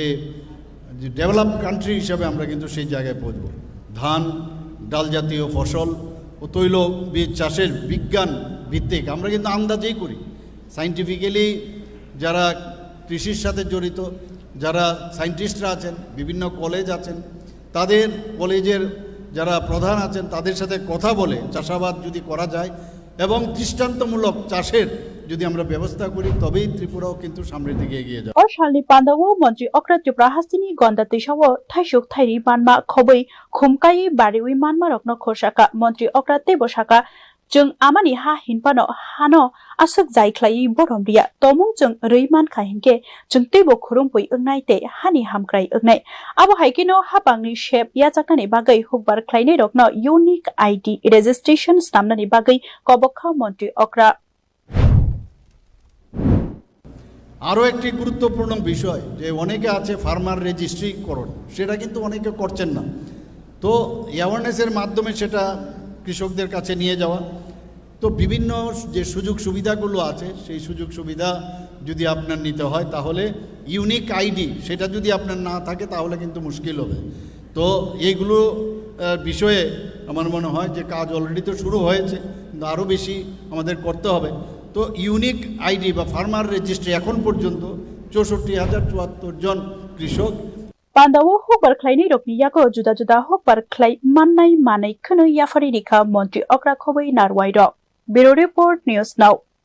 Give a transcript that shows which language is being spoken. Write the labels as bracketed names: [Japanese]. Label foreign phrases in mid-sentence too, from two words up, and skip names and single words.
[English] develop country [Bangla] হিসেবে আমরা কিন্তু সেই জায়গায় পৌঁছব ধান ডাল জাতীয় ফসল ও তৈলবীজ চাষের বিজ্ঞান ভিত্তিক আমরা কিন্তু আন্দাজেই করি সায়েন্টিফিক্যালি যারা কৃষির সাথে জড়িত যারা সায়েন্টিস্টরা আছেন বিভিন্ন কলেজ আছেন তাদের কলেজের যারা প্রধান আছেন তাদের সাথে কথা বলে চাষাবাদ যদি করা যায় এবং দৃষ্টান্তমূলক চাষের যদি আমরা ব্যবস্থা করি তবেই ত্রিপুরাও কিন্তু সামনের দিকে এগিয়ে যাবে [Kok Borok] অশালনি পান্দাও মন্ত্রী অক্রা ত্রিপুরা হাস্তিনি গন্দা তৈসাও থাইসুক থাইরি মানমা খবৈ খুমকাই বারিউই মানমা রকন খোরসাকা মন্ত্রী অক্রা তেবসাকা जों आमानि हा हिनपानो हानो आसक जायख्लायै बरमरिया तमung जों रैमान खाहिनके जों तेबो खुरुमपै ओंनाय ते हानि हामक्राय ओंनाय आबो हाइकेनो हाबांनि शेप याजाकनानि बागै हुकबार ख्लायनाय रकनो [English] unique ID registration [Kok Borok] नामनानि बागै कबखा मन्त्री अक्रा [Bangla] আরও একটি গুরুত্বপূর্ণ বিষয় যে অনেকে আছে ফার্মার রেজিস্ট্রিকরণ সেটা কিন্তু অনেকে করছেন না তো অ্যাওয়ারনেসের মাধ্যমে সেটা কৃষকদের কাছে নিয়ে যাওয়া তো বিভিন্ন যে সুযোগ সুবিধাগুলো আছে সেই সুযোগ সুবিধা যদি আপনার নিতে হয় তাহলে [English] unique ID [Bangla] সেটা যদি আপনার না থাকে তাহলে কিন্তু মুশকিল হবে তো এইগুলো বিষয়ে আমার মনে হয় যে কাজ অলরেডি তো শুরু হয়েছে কিন্তু আরও বেশি আমাদের করতে হবে তো [English] unique ID [Bangla] বা [English] farmer registry [Bangla] এখন পর্যন্ত ৬৪,০৭৪ জন কৃষক [Kok Borok] Pandawo hukbar khlaini rokni yako juda juda hukbar khlai mannai manai khunu yafari rikha Montri Okra khobei narwai rok Bureau Report News Now